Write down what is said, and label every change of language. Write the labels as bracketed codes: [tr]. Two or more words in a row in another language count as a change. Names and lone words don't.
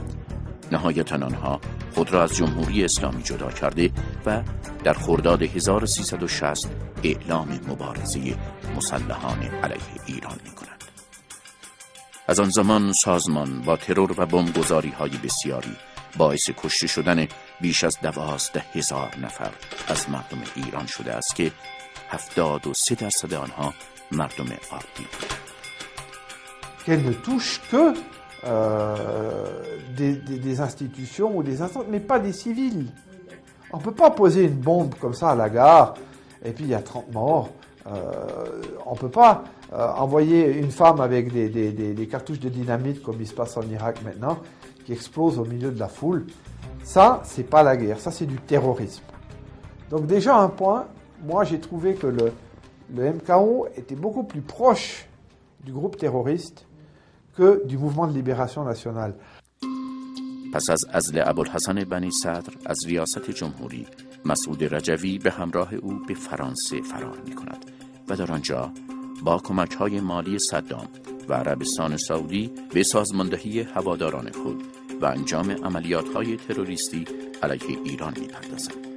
[fa] نهایتاً آنها خود را از جمهوری اسلامی جدا کرده و در خرداد 1360 اعلام مبارزه مسلحانه علیه ایران می کنند. از آن زمان سازمان با ترور و بمبگذاری‌های بسیاری باعث کشته شدن بیش از 12,000 نفر از مردم ایران شده است که 73% آنها مردم عادی بودند. [fr] Qu'elle ne touche que des institutions ou des instances, mais pas des civils. On ne peut pas poser une bombe comme ça à la gare et puis il y a 30 morts. On ne peut pas envoyer une femme avec des cartouches de dynamite comme il se passe en Irak maintenant, qui explose au milieu de la foule. Ça, c'est pas la guerre, ça c'est du terrorisme. Donc déjà un point, moi j'ai trouvé que le MKO était beaucoup plus proche du groupe terroriste que du mouvement de libération nationale. [fa] پس از عزل ابوالحسن بنی صدر از ریاست جمهوری، مسعود رجوی به همراه او به فرانسه فرار می کند و در آنجا با کمک‌های مالی صدام و عربستان سعودی به سازماندهی هواداران خود و انجام عملیات‌های تروریستی علیه ایران می‌پردازد.